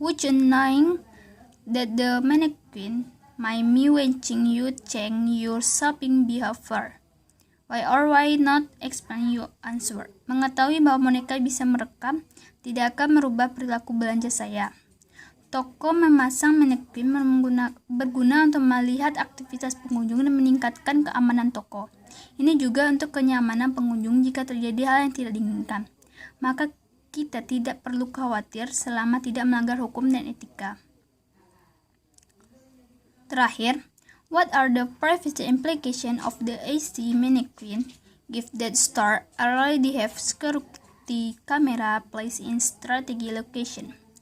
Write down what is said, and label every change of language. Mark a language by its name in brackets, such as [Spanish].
[English] Would you knowing that the mannequin might be watching you change your shopping behavior? Why or why not explain your answer? [Indonesian] Mengetahui bahwa boneka bisa merekam tidak akan merubah perilaku belanja saya. Toko memasang manekin berguna untuk melihat aktivitas pengunjung dan meningkatkan keamanan toko. Ini juga untuk kenyamanan pengunjung jika terjadi hal yang tidak diinginkan. Maka kita tidak perlu khawatir selama tidak melanggar hukum dan etika. Terakhir, [English] what are the privacy implications of the IC mannequin if that store already have security camera placed in strategic location?